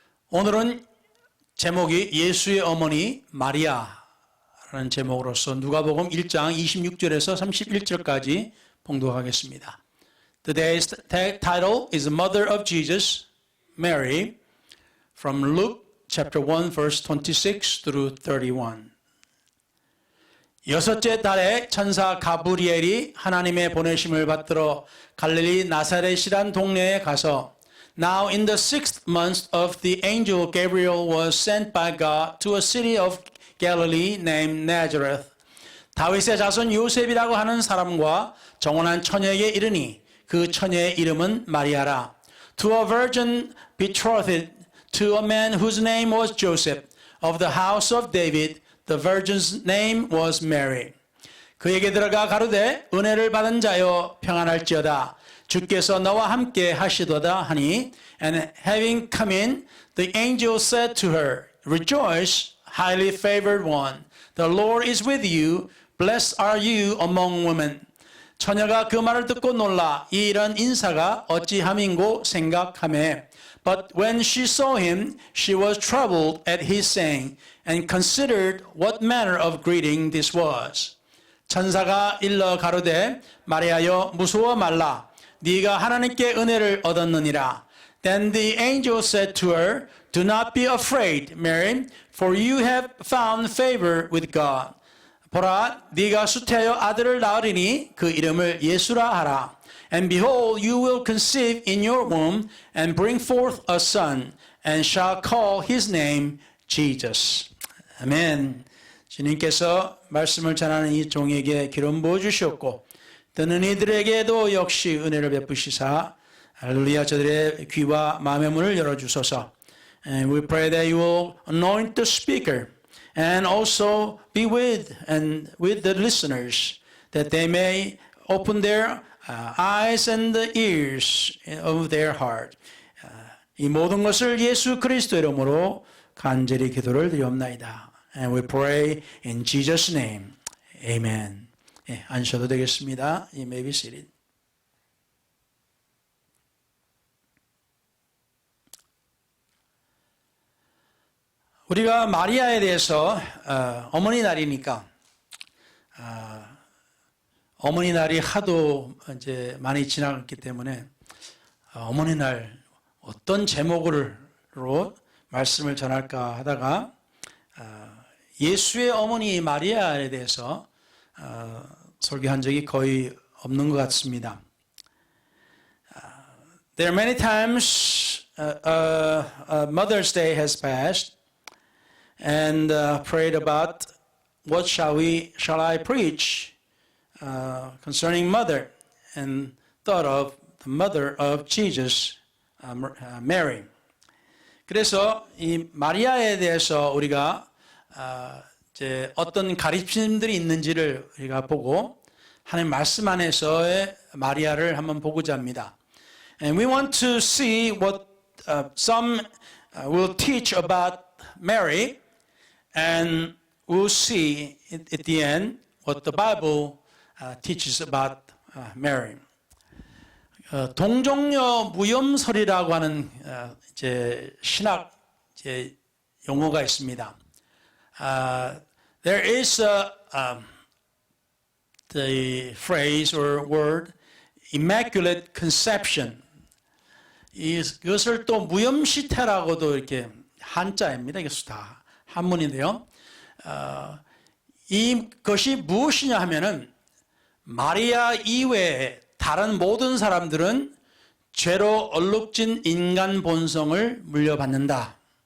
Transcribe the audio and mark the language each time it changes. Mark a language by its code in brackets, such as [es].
[ko] 오늘은 제목이 예수의 어머니 마리아라는 제목으로서 누가복음 1장 26절에서 31절까지 봉독하겠습니다. [en] Today's title is Mother of Jesus, Mary, from Luke chapter 1 verse 26 through 31. [ko] 여섯째 달에 천사 가브리엘이 하나님의 보내심을 받들어 갈릴리 나사렛이란 동네에 가서 [en] Now in the 6th month of the angel Gabriel was sent by God to a city of Galilee named Nazareth. [ko] 다윗의 자손 요셉이라고 하는 사람과 정혼한 처녀에게 이르니 그 처녀의 이름은 마리아라. [en] To a virgin betrothed to a man whose name was Joseph of the house of David. The virgin's name was Mary. [ko] 그에게 들어가 가로되 은혜를 받은 자여 평안할지어다. 주께서 너와 함께 하시도다 하니 [en] and having come in the angel said to her Rejoice highly favored one the Lord is with you blessed are you among women. [ko] 처녀가 그 말을 듣고 놀라 이런 인사가 어찌함인고 생각하매 [en] But when she saw him she was troubled at his saying and considered what manner of greeting this was. [ko] 천사가 일러 가로되 마리아여 무서워 말라 네가 하나님께 은혜를 얻었느니라. [en] Then the angel said to her, Do not be afraid, Mary, for you have found favor with God. [ko] 보라, 네가 수태하여 아들을 낳으리니 그 이름을 예수라 하라. [en] And behold, you will conceive in your womb and bring forth a son, and shall call his name Jesus. [ko] 아멘. 주님께서 말씀을 전하는 이 종에게 기름 부어 주셨고 듣는 이들에게도 역시 은혜를 베푸시사 할렐루야 저들의 귀와 마음의 문을 열어주소서. [en] And we pray that you will anoint the speaker and also be with the listeners that they may open their eyes and the ears of their heart. [ko] 이 모든 것을 예수 그리스도의 이름으로 간절히 기도를 드리옵나이다. [en] And we pray in Jesus' name. Amen. [ko] 예, 앉으셔도 되겠습니다. [en] You may be seated. [ko] 우리가 마리아에 대해서 어머니 날이니까 어머니 날이 하도 이제 많이 지나갔기 때문에 어머니 날 어떤 제목으로 말씀을 전할까 하다가 예수의 어머니 마리아에 대해서 설교한 적이 거의 없는 것 같습니다. [en] There are many times Mother's Day has passed and prayed about what shall I preach concerning mother and thought of the mother of Jesus, Mary. [ko] 그래서 이 마리아에 대해서 우리가 이제 어떤 가르침들이 있는지를 우리가 보고 하나님 말씀 안에서의 마리아를 한번 보고자 합니다. [en] And we want to see what some will teach about Mary, and we'll see at the end what the Bible teaches about Mary. [ko] 동정녀 무염설이라고 하는 이제 신학 이제 용어가 있습니다. [en] There is the phrase or word immaculate conception. [ko] 이것을 또 무염시태라고도 이렇게 한자입니다. 이게 다 한문인데요. 이것이 무엇이냐 하면은 마리아 이외에 다른 모든 사람들은 죄로 얼룩진 인간 본성을 물려받는다.